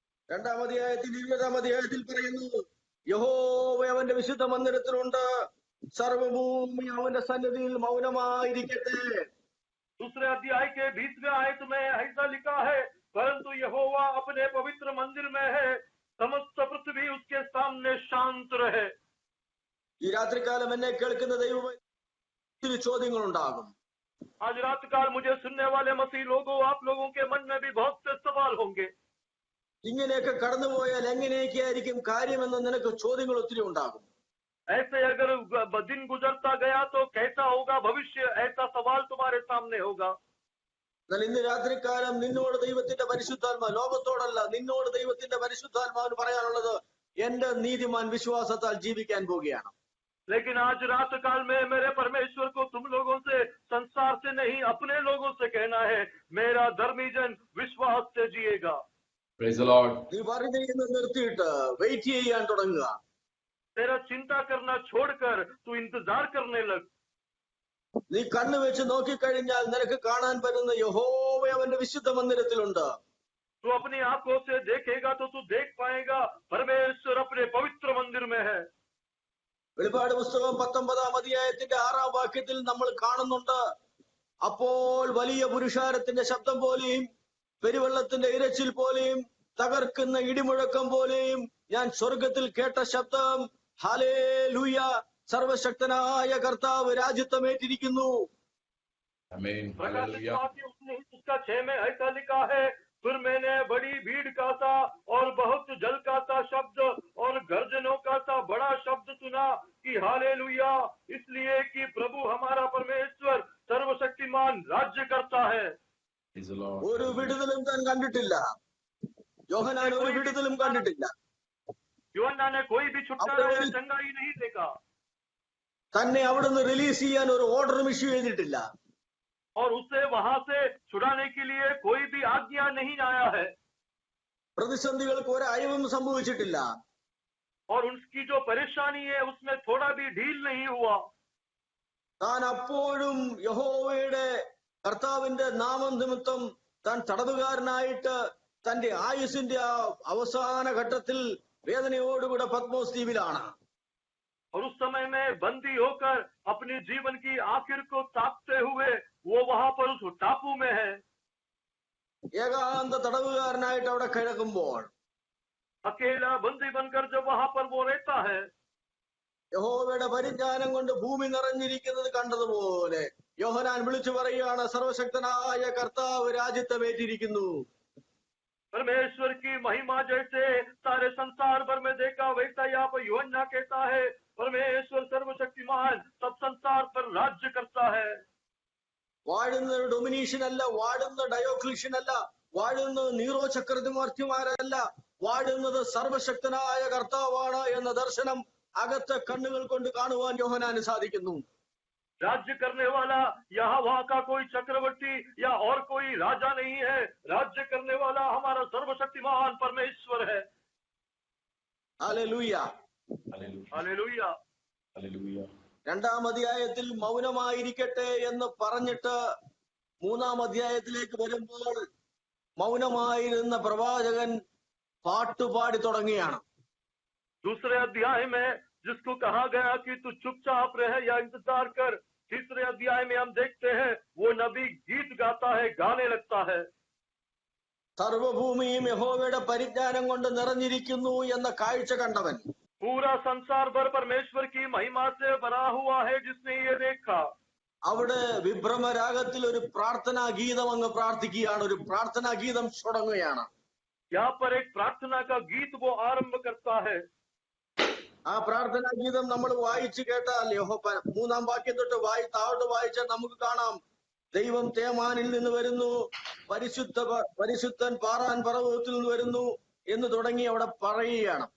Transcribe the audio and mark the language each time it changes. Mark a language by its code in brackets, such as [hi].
[ml] 2-ാം അധ്യായത്തിൽ 20-ാം അധ്യായത്തിൽ പറയുന്നു, യഹോവ അവന്റെ വിശുദ്ധ മന്ദിരത്തിലുണ്ട്, സർവഭൂമി അവന്റെ സന്നിധിയിൽ മൗനമായിരിക്കട്ടെ. [hi] दूसरे अध्याय के 20वें आयत में ऐसा लिखा है, परंतु यहोवा अपने पवित्र मंदिर में है, समस्त पृथ्वी उसके सामने शांत रहे। [ml] ഈ രാത്രികാലം എന്നെ കേൾക്കുന്ന ദൈവം ഒത്തിരി ചോദ്യങ്ങൾ ഉണ്ടാകും. [hi] आज रात काल मुझे सुनने वाले मसीह लोगों, आप लोगों के मन में भी बहुत से सवाल होंगे। [ml] ഇങ്ങനെയൊക്കെ കടന്നുപോയാൽ എങ്ങനെയൊക്കെ ആയിരിക്കും കാര്യമെന്ന് നിനക്ക് ചോദ്യങ്ങൾ ഒത്തിരി ഉണ്ടാകും. [hi] ऐसे अगर दिन गुजरता गया तो कैसा होगा भविष्य, ऐसा सवाल तुम्हारे सामने होगा। [ml] എന്നാൽ ഇന്ന് രാത്രികാലം നിന്നോട് ദൈവത്തിന്റെ പരിശുദ്ധാത്മാ, ലോകത്തോടല്ല നിന്നോട് ദൈവത്തിന്റെ പരിശുദ്ധാത്മാവിന് പറയാനുള്ളത്, എന്റെ നീതിമാൻ വിശ്വാസത്താൽ ജീവിക്കാൻ പോവുകയാണ്. [hi] लेकिन आज रात काल में मेरे परमेश्वर को तुम लोगों से, संसार से नहीं अपने लोगों से कहना है, मेरा धर्मी जन विश्वास से जिएगा। [en] Praise the Lord. [ml] നീ പറയുന്നത് നിർത്തിയിട്ട് വെയിറ്റ് ചെയ്യാൻ തുടങ്ങുക. [hi] तेरा चिंता करना छोड़कर तू इंतजार करने लग। [ml] നീ കണ്ണു വെച്ച് നോക്കിക്കഴിഞ്ഞാൽ നിനക്ക് കാണാൻ പറ്റുന്ന യഹോവ അവന്റെ വിശുദ്ധ മന്ദിരത്തിലുണ്ട്. [hi] तू अपनी आंखों से देखेगा तो तू देख पाएगा परमेश्वर अपने पवित्र मंदिर में है। [ml] വെളിപ്പാട് പുസ്തകം 19-ാം അധ്യായത്തിന്റെ 6-ാം വാക്യത്തിൽ നമ്മൾ കാണുന്നുണ്ട്, അപ്പോൾ വലിയ പുരുഷാരത്തിന്റെ ശബ്ദം പോലെയും പെരുവെള്ളത്തിന്റെ ഇരച്ചിൽ പോലെയും തകർക്കുന്ന ഇടിമുഴക്കം പോലെയും ഞാൻ സ്വർഗത്തിൽ കേട്ട ശബ്ദം, ഹല്ലേലൂയ, സർവശക്തനായ കർത്താവ് രാജ്യത്വമേറ്റിരിക്കുന്നു. [en] Amen. [hi] प्रकाशित [en] Hallelujah. [hi] वाक्य उसका 6 में ऐसा लिखा है, फिर मैंने बड़ी भीड़ का सा और बहुत जल का सा शब्द और गर्जनों का सा बड़ा शब्द सुना कि हालेलुया, इसलिए कि प्रभु हमारा परमेश्वर सर्वशक्तिमान राज्य करता है। [en] Praise the Lord. [ml] ഒരു വിടുതലും താൻ കണ്ടിട്ടില്ല. യോഹന്നാൻ ഒരു വിടുതലും കണ്ടിട്ടില്ല. [hi] यूहन्ना ने कोई भी छुटकारा या चंगाई नहीं देखा [ml] തന്നെ അവിടുന്ന് റിലീസ് ചെയ്യാൻ ഒരു ഓർഡറും ഇഷ്യൂ ചെയ്തിട്ടില്ല. [hi] और उसे वहां से छुड़ाने के लिए कोई भी आज्ञा नहीं आया है [ml] പ്രതിസന്ധികൾക്ക് ഒരു അയവും സംഭവിച്ചിട്ടില്ല. [hi] और उसकी जो परेशानी है उसमें थोड़ा भी ढील नहीं हुआ। [ml] താൻ അപ്പോഴും യഹോവയുടെ കർത്താവിന്റെ നാമം നിമിത്തം താൻ തടവുകാരനായിട്ട് തന്റെ ആയുസിന്റെ ആ അവസാന ഘട്ടത്തിൽ വേദനയോടുകൂടെ പത്മോസ് ദ്വീപിലാണ്. [hi] और उस समय में बंदी होकर अपने जीवन की आखिर को ताकते हुए वो वहां पर उस टापू में है। [ml] ഏകാന്ത തടവുകാരനായിട്ട് അവിടെ കിടക്കുമ്പോൾ [hi] अकेला बंदी बनकर जब वहां पर वो रहता है, [ml] യഹോവയുടെ പരിജ്ഞാനം കൊണ്ട് ഭൂമി നിറഞ്ഞിരിക്കുന്നത് കണ്ടതുപോലെ യോഹന്നാൻ വിളിച്ചു പറയുകയാണ്, സർവശക്തനായ കർത്താവ് രാജ്യത്വമേറ്റിരിക്കുന്നു. [hi] परमेश्वर की महिमा जैसे सारे संसार भर में देखा, वैसा यहाँ पर यूहन्ना कहता है, परमेश्वर सर्वशक्तिमान सब संसार पर राज्य करता है। [ml] വാഴുന്ന ഡൊമിനീഷൻ അല്ല, വാഴുന്ന ഡയോക്ലീഷ്യൻ അല്ല, വാഴുന്ന നീറോ ചക്രവർത്തിമാരല്ല, വാഴുന്നത് സർവശക്തനായ കർത്താവാണ് എന്ന ദർശനം അകത്തെ കണ്ണുകൾ കൊണ്ട് കാണുവാൻ യോഹന്നാന് സാധിക്കുന്നു. [hi] राज्य करने वाला यहाँ वहां का कोई चक्रवर्ती या और कोई राजा नहीं है, राज्य करने वाला हमारा सर्वशक्तिमान परमेश्वर है। [ml] ഹല്ലേലൂയ. [en] Hallelujah. [hi] हालेलुया। [en] Hallelujah. [ml] രണ്ടാം അധ്യായത്തിൽ മൗനമായിരിക്കട്ടെ എന്ന് പറഞ്ഞിട്ട് മൂന്നാം അധ്യായത്തിലേക്ക് വരുമ്പോൾ മൗനമായിരുന്ന പ്രവാചകൻ പാട്ടുപാടി തുടങ്ങിയാണ്. [hi] दूसरे अध्याय में जिसको कहा गया कि तू चुपचाप रह या इंतजार कर, तीसरे अध्याय में हम देखते हैं वो नबी गीत गाता है, गाने लगता है. [ml] സർവഭൂമിയും യഹോവയുടെ പരിജ്ഞാനം കൊണ്ട് നിറഞ്ഞിരിക്കുന്നു എന്ന കാഴ്ച കണ്ടവൻ, [hi] पूरा संसार भर परमेश्वर की महिमा से भरा हुआ है जिसने ये देखा. [ml] അവിടെ വിഭ്രമരാഗത്തിൽ ഒരു പ്രാർത്ഥനാ ഗീതം അങ്ങ് പ്രാർത്ഥിക്കുകയാണ്, ഒരു പ്രാർത്ഥനാ ഗീതം തുടങ്ങുകയാണ്. [hi] यहाँ पर एक प्रार्थना का गीत वो आरंभ करता है. [ml] ആ പ്രാർത്ഥനാ ഗീതം നമ്മൾ വായിച്ചു കേട്ടാൽ മൂന്നാം വാക്യം തൊട്ട് താഴോട്ട് വായിച്ചാൽ നമുക്ക് കാണാം, ദൈവം തേമാനിൽ നിന്ന് വരുന്നു, പരിശുദ്ധൻ പാറാൻ പർവ്വതത്തിൽ നിന്ന് വരുന്നു എന്ന് തുടങ്ങി അവിടെ പറയുകയാണ്.